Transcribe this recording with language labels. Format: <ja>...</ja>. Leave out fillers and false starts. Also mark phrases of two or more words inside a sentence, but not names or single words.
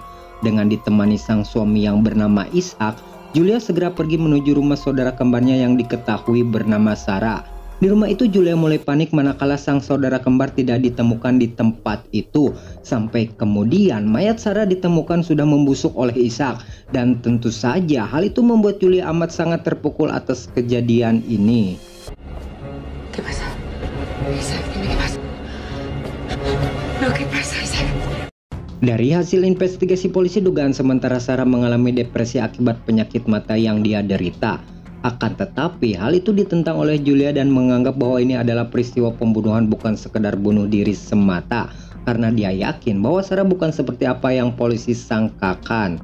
<id>Dengan ditemani sang suami yang bernama Ishak, Julia segera pergi menuju rumah saudara kembarnya yang diketahui bernama Sarah. Di rumah itu Julia mulai panik manakala sang saudara kembar tidak ditemukan di tempat itu. Sampai kemudian mayat Sarah ditemukan sudah membusuk oleh Ishak. Dan tentu saja hal itu membuat Julia amat sangat terpukul atas kejadian ini.</id> <es>¿Qué pasa? Isaac, dime qué pasa. No, ¿qué pasa, Isaac?</es> <id>Dari hasil investigasi polisi, dugaan sementara Sarah mengalami depresi akibat penyakit mata yang dia derita. Akan tetapi hal itu ditentang oleh Julia dan menganggap bahwa ini adalah peristiwa pembunuhan, bukan sekedar bunuh diri semata. Karena dia yakin bahwa Sarah bukan seperti apa yang polisi sangkakan.</id>